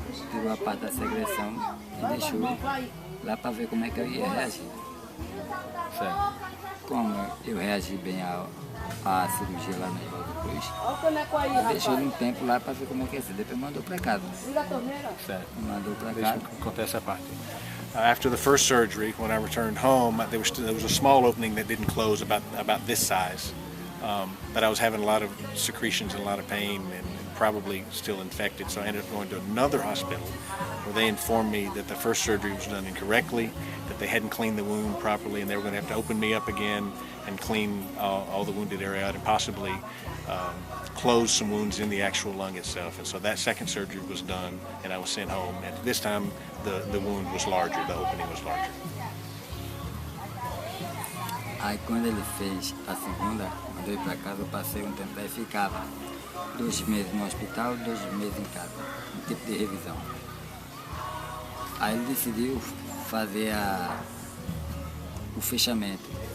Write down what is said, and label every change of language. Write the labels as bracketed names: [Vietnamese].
[Portuguese] Tirou a parte da secreção e deixou lá para ver como é que eu ia reagir. Certo. Como eu reagi bem à cirurgia lá no Oswaldo Cruz, deixou ele um tempo lá para ver como é que ia ser. Depois mandou para casa. Certo. Mandou para Deixa casa. eu contar essa parte. [English] After the first surgery, when I returned home, there was a small opening that didn't close, about this size. but I was having a lot of secretions and a lot of pain and probably still infected. So I ended up going to another hospital where they informed me that the first surgery was done incorrectly, that they hadn't cleaned the wound properly, and they were going to have to open me up again and clean all the wounded area out and possibly close some wounds in the actual lung itself. And so that second surgery was done, and I was sent home. And this time the wound was larger, the opening was larger. [Portuguese] Aí quando ele fez a segunda, quando eu ia para casa, eu passei um tempo lá e ficava 2 meses no hospital, 2 meses em casa, um tipo de revisão. Aí ele decidiu fazer o fechamento.